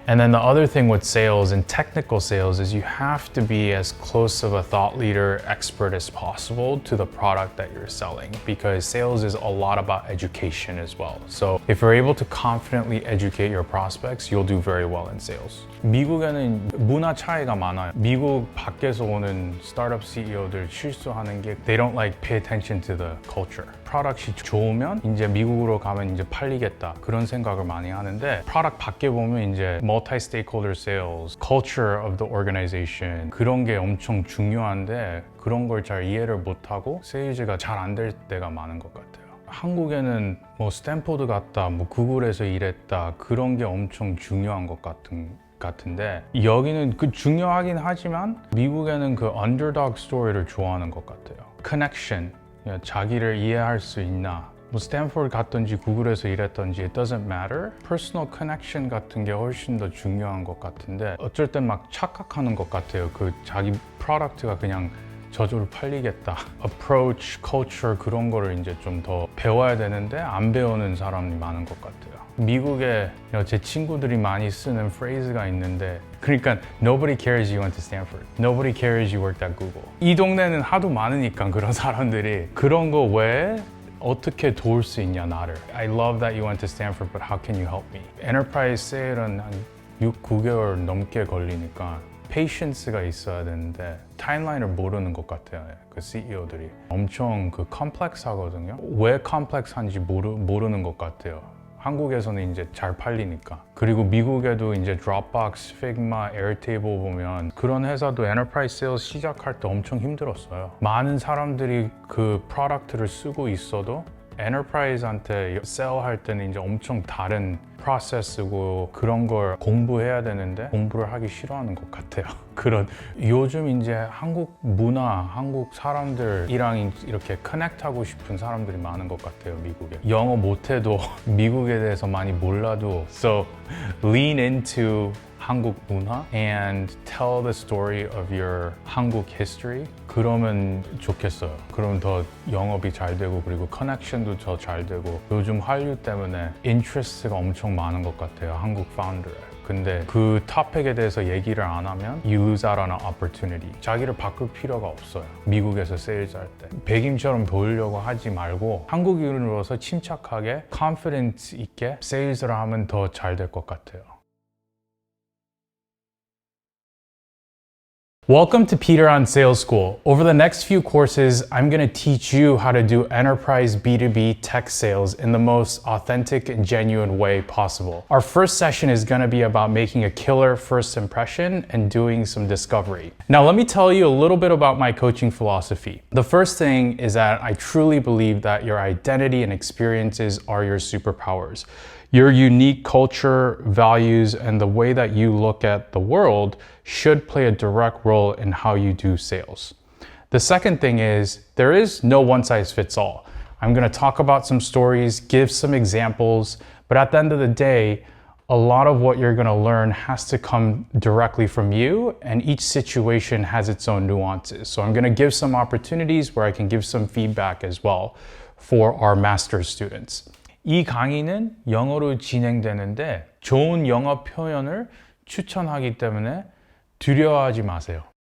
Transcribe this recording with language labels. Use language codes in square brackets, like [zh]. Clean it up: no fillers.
[en] And then the other thing with sales and technical sales is you have to be as close of a thought leader, expert as possible to the product that you're selling, because sales is a lot about education as well. So if you're able to confidently educate your prospects, you'll do very well in sales. [ko] 미국에는 문화 차이가 많아요. 미국 밖에서 오는 스타트업 CEO들 실수하는 게 [en] they don't like pay attention to the culture. [ko] 프로덕트이 좋으면 이제 미국으로 가면 이제 팔리겠다, 그런 생각을 많이 하는데, 프로덕트 밖에 보면 이제 [en] multi-stakeholder sales, culture of the organization, [ko] 그런 게 엄청 중요한데 그런 걸 잘 이해를 못하고 세일즈가 잘 안 될 때가 많은 것 같아요. 한국에는 뭐 스탠퍼드 갔다, 뭐 구글에서 일했다, 그런 게 엄청 중요한 것 같은데 여기는 그 중요하긴 하지만 미국에는 그 언더독 스토리를 좋아하는 것 같아요. 커넥션, 자기를 이해할 수 있나, 뭐 스탠퍼드 갔든지 구글에서 일했든지 [en] it doesn't matter. [ko] 퍼스널 커넥션 같은 게 훨씬 더 중요한 것 같은데 어쩔 땐 막 착각하는 것 같아요. 그 자기 프로덕트가 그냥 저절로 팔리겠다. approach, culture 그런 거를 이제 좀 더 배워야 되는데 안 배우는 사람이 많은 것 같아요. 미국에 제 친구들이 많이 쓰는 프레이즈가 있는데, 그러니까 [en] nobody cares you went to Stanford, nobody cares you worked at Google. [ko] 이 동네는 하도 많으니까 그런 사람들이 그런 거 외에 어떻게 도울 수 있냐 나를. [en] I love that you went to Stanford, but how can you help me? [ko] 엔터프라이즈 세일은 한 6, 9개월 넘게 걸리니까 페이션스가 있어야 되는데 타임라인을 모르는 것 같아요. 그 CEO들이 엄청 그 컴플렉스하거든요. 왜 컴플렉스한지 모르는 것 같아요. 한국에서는 이제 잘 팔리니까. 그리고 미국에도 이제 드롭박스, Figma, 에어테이블 보면 그런 회사도 엔터프라이즈 세일즈 시작할 때 엄청 힘들었어요. 많은 사람들이 그 프로덕트를 쓰고 있어도 엔터프라이즈한테 세일할 때는 이제 엄청 다른 프로세스고 그런 걸 공부해야 되는데 공부를 하기 싫어하는 것 같아요. 그런 요즘 이제 한국 문화, 한국 사람들이랑 이렇게 커넥트하고 싶은 사람들이 많은 것 같아요. 미국에 영어 못해도 미국에 대해서 많이 몰라도 [en] so lean into [ko] 한국 문화 [en] and tell the story of your [ko] 한국 history. 그러면 좋겠어요. 그럼 더 영업이 잘 되고 그리고 커넥션도 더 잘 되고. 요즘 한류 때문에 인트레스트가 엄청 많은 것 같아요. 한국 파운더에. 근데 그 토픽에 대해서 얘기를 안 하면 [en] you lose out on an opportunity. [ko] 자기를 바꿀 필요가 없어요. 미국에서 세일즈 할 때 백임처럼 보이려고 하지 말고 한국인으로서 침착하게 confidence 있게 세일즈를 하면 더 잘 될 것 같아요. [en] Welcome to Peter on Sales School. Over the next few courses, I'm going to teach you how to do enterprise B2B tech sales in the most authentic and genuine way possible. Our first session is going to be about making a killer first impression and doing some discovery. Now, let me tell you a little bit about my coaching philosophy. The first thing is that I truly believe that your identity and experiences are your superpowers. Your unique culture, values, and the way that you look at the world should play a direct role in how you do sales. The second thing is there is no one size fits all. I'm going to talk about some stories, give some examples, but at the end of the day, a lot of what you're going to learn has to come directly from you, and each situation has its own nuances. So I'm going to give some opportunities where I can give some feedback as well for our master's students. [ko] 이 강의는 영어로 진행되는데 좋은 영어 표현을 추천하기 때문에 두려워하지 마세요.